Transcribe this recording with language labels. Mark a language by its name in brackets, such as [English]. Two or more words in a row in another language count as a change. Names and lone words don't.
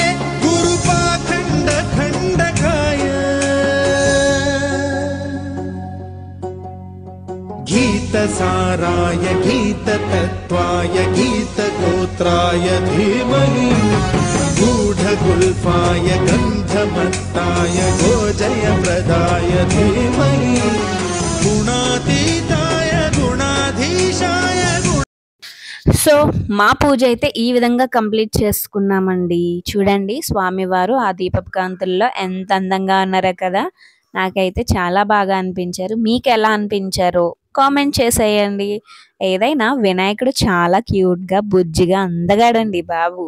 [Sanskrit] गुरुपाखण्डखण्डकाय गीतसाराय गीततत्त्वाय गीतगोत्राय धीमहि गूढ शतगुल्फाय गन्धमत्ताय गोजयप्रदाय धीमहि गुणातीताय गुणाधीशाय [Telugu] సో మా పూజ అయితే ఈ విధంగా కంప్లీట్ చేసుకున్నామండి. చూడండి స్వామివారు ఆ దీపపు కాంతుల్లో ఎంత అందంగా ఉన్నారో కదా. నాకైతే చాలా బాగా అనిపించారు. మీకు ఎలా అనిపించారో కామెంట్ చేసేయండి. ఏదైనా వినాయకుడు చాలా క్యూట్గా బుజ్జిగా అందగాడండి బాబు.